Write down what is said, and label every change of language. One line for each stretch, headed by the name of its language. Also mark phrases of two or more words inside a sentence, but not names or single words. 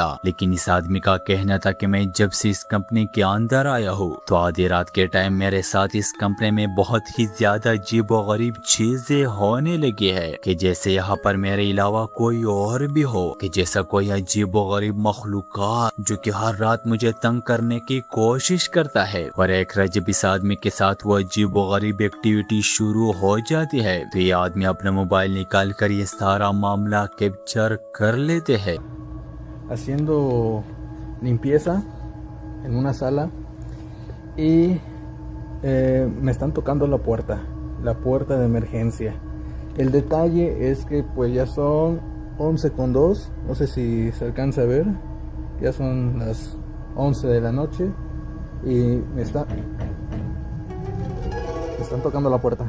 Hindi: लेकिन इस आदमी का कहना था कि मैं जब से इस कंपनी के अंदर आया हूँ तो आधी रात के टाइम मेरे साथ इस कंपनी में बहुत ही ज्यादा अजीब और गरीब चीजें होने लगी है कि जैसे यहाँ पर मेरे अलावा कोई और भी हो, कि जैसा कोई अजीब और गरीब मखलूकात जो कि हर रात मुझे तंग करने की कोशिश करता है। और एक रात जब इस आदमी के साथ वो अजीब व गरीब एक्टिविटी शुरू हो जाती है तो ये आदमी अपना मोबाइल निकाल कर ये सारा मामला कैप्चर कर लेते हैं।
Spanish: Haciendo limpieza en una sala y me están tocando la puerta de emergencia. El detalle es que pues ya son 11:02, no sé si se alcanza a ver, ya son las 11 de la noche y me están tocando la puerta.